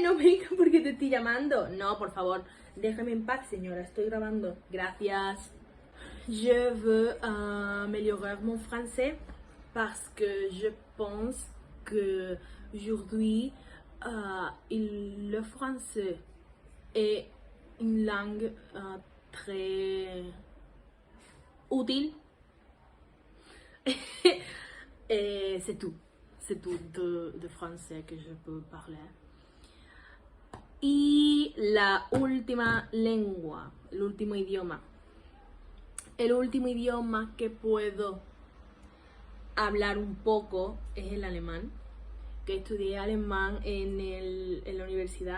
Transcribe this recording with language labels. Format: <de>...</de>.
<es>No me digas por qué te estoy llamando. No, por favor, déjame en paz, señora. Estoy grabando. Gracias.</es> <fr>Je veux améliorer mon français parce que je pense que aujourd'hui le français est une langue très utile. Et c'est tout de français que je peux parler.</fr> <es>Y la última lengua, el último idioma. El último idioma que puedo hablar un poco es el alemán, que estudié alemán en la universidad.</es>